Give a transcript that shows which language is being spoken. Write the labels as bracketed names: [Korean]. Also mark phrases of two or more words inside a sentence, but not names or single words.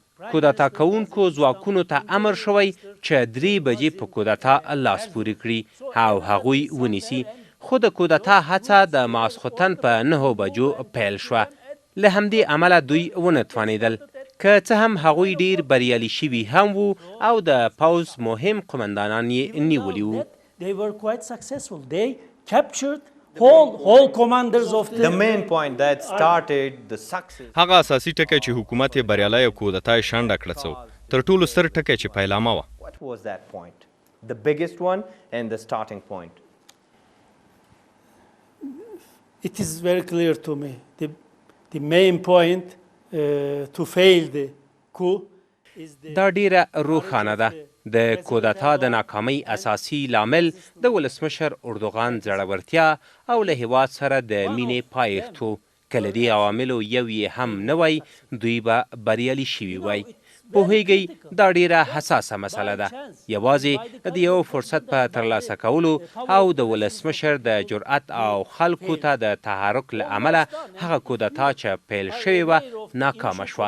[Pashto] کودتا کوونکو ځواکونو ته امر شوی چې 3 بجې په کودتا لاس پورې کړي او هغوی ونیسي، خو د کودتا هڅه د ماسخوتن په 9 بجو پیل شوه. له همدې امله دوی ونه توانېدل. که څه هم هغوی ډیر بریالي شوي هم وو او د پوځ مهم قمندانان یې نیولي وو. [English] They were quite successful. They captured whole commanders of The main point that started the success. [Pashto] هغه اساسي ټکی چې حکومت یې بریالی او کودتا یې شنډه کړه څه تر ټولو ستر ټکی چې پیلامه وه. [English] What was that point? The biggest one and the starting point. It is very clear to me. The main point to fail the coup is the [Pashto] دا ډیره روښانه ده. د کودتا د ناکامۍ اساسي لامل د ولسمشر اردوغان زړورتیا او له هیواد سره د مینې پایښت و. که له دې عواملو یو یې هم نه وای دوی به بریالي شوي وای. پوهیږئ دا ډیره حساسه مسله ده. یوازې د یو فرصت په ترلاسه کولو او د ولسمشر د جرأت او خلکو ته د تحرک له امله هغه کودتا چې پیل شوې وه ناکامه شوه.